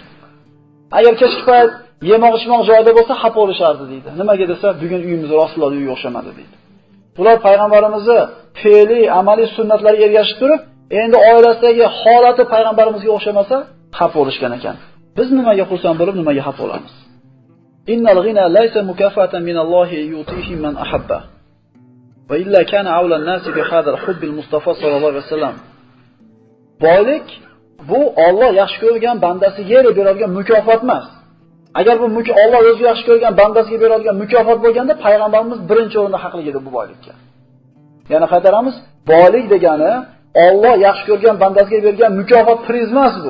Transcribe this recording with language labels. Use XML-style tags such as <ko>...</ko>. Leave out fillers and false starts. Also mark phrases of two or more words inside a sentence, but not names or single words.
<uz>Agar kechki payt yemoq-ichmoq joyida bo'lsa, xafa bo'lishardi deydi. Nimaga desa, bugun uyimiz Rasululloh uyiga o'xshamadi deydi. Bular payg'ambarimizni fe'li, amaliy sunnatlariga ergashib turib, endi oilasidagi holati payg'ambarimizga o'xshamasa, xafa bo'lishgan ekan. Biz nimaga xursand bo'lib, nimaga xafa bo'lamiz?</uz> <ar>إن الغنى ليس مكافأة من الله يؤتيه من أحب. وإلا كان أولى الناس بهذا الحب المصطفى صلى الله عليه وسلم.</ar> <uz>Boylik bu Alloh yaxshi ko'rgan bandasiga beradigan mukofot emas. Agar bu Alloh o'zi yaxshi ko'rgan bandasiga beradigan mukofot bo'lganda, payg'ambarimiz birinchi o'rinda haqli edi bu boylikka. Yana qaytaramiz, boylik degani Alloh yaxshi ko'rgan bandasiga bergan mukofot priz emas bu.</uz>